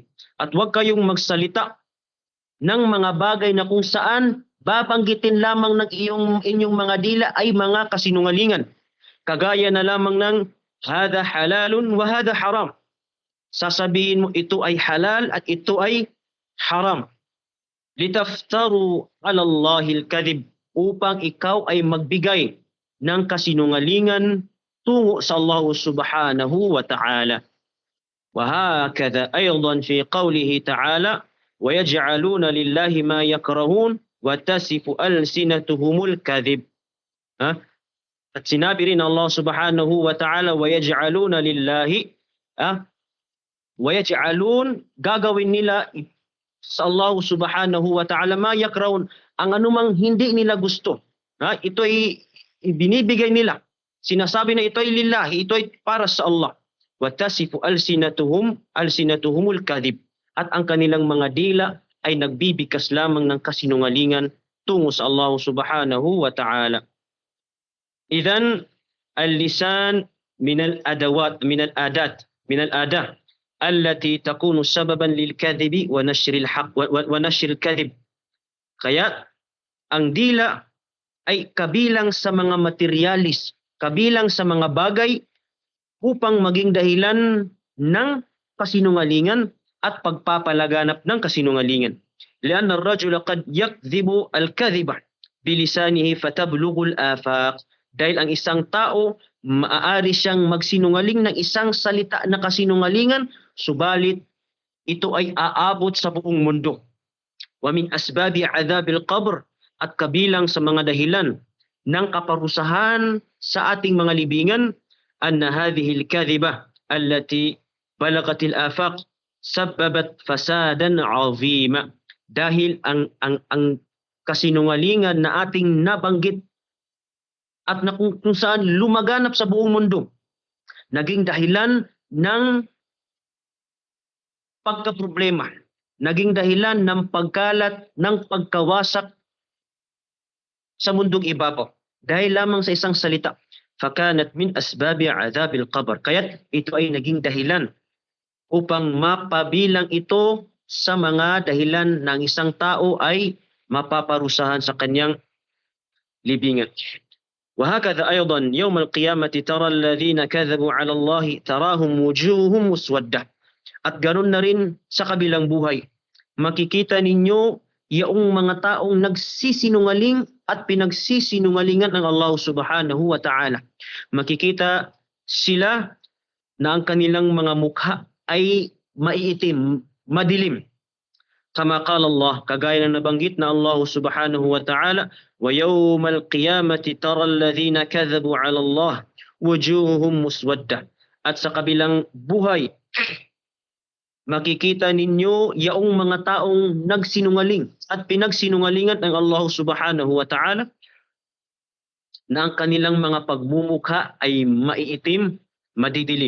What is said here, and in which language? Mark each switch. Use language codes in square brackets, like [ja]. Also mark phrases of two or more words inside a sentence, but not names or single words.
[tl] At huwag kayong magsalita ng mga bagay na kung saan babanggitin lamang ng inyong mga dila ay mga kasinungalingan. Kagaya na lamang ng [ar] هذا حلال وهذا حرام. [tl] Sasabihin mo ito ay halal at ito ay haram. [ar] لتفتروا على الله الكذب, [tl] upang ikaw ay magbigay ng kasinungalingan tungo sa Allah [ar] سبحانه وتعالى. وهكذا أيضا في قوله تعالى ويجعلون لله ما يكرهون وتصف ألسنتهم الكذب. [tl] At sinabi rin Allah [ar] سبحانه وتعالى ويجعلون لله [tl] gagawin nila sa Allah [ar] سبحانه وتعالى ما يكرهون, [tl] ang anumang hindi nila gusto. Ito ay binibigay nila. Sinasabi na ito ay lillahi, ito ay para sa Allah. [ar] وَتَصِفُ أَلْسِنَتُهُمُ الْكَذِبِ, [tl] at ang kanilang mga dila ay nagbibikas lamang ng kasinungalingan tungo sa Allah [ar] سبحانه وتعالى. إذن اللسان من الأدوات التي تكون سببا للكذب ونشر الكذب. [tl] Kaya ang dila ay kabilang sa mga materialis, kabilang sa mga bagay upang maging dahilan ng kasinungalingan at pagpapalaganap ng kasinungalingan. [ar] لأن الرجل قد يكذب الكذبة بلسانه فتبلغ الآفاق. [tl] Dahil ang isang tao, maaari siyang magsinungaling ng isang salita na kasinungalingan, subalit ito ay aabot sa buong mundo. [ar] ومن أسباب عذاب القبر, [tl] at kabilang sa mga dahilan ng kaparusahan sa ating mga libingan, [ar] أن هذه الكذبة التي بلغت الآفاق سببت فسادا عظيما. [tl] Dahil ang kasinungalingan na ating nabanggit at na kung saan lumaganap sa buong mundo, naging dahilan ng pagkaproblema, naging dahilan ng pagkalat, ng pagkawasak sa mundong ibabaw dahil lamang sa isang salita. [ar] فكانت من أسباب عذاب القبر. [tl] Kaya't ito ay naging dahilan upang mapabilang ito sa mga dahilan ng isang tao ay mapaparusahan sa kanyang libingan. [ar] وهكذا أيضا يوم القيامة ترى الذين كذبوا على الله تراهم وجوههم مسودة. [tl] At ganun na rin sa kabilang buhay. Makikita ninyo yung mga taong nagsisinungaling at pinagsisinungalingan ng Allah [ar] سبحانه وتعالى. [tl] Makikita sila na ang kanilang mga mukha ay maiitim, madilim. [ar] كما قال الله, [tl] kagaya na nabanggit na Allah [ar] سبحانه وتعالى, وَيَوْمَ الْقِيَامَةِ تَرَى الَّذِينَ كَذَبُوا عَلَى اللَّهِ وُجُوهُهُمْ مُسْوَدَّةٌ. [tl] At sa kabilang buhay, makikita ninyo yaong mga taong nagsinungaling at pinagsinungalingan ng Allah [ar] سبحانه وتعالى [tl] na ang kanilang mga pagmumukha ay maiitim, madidilim.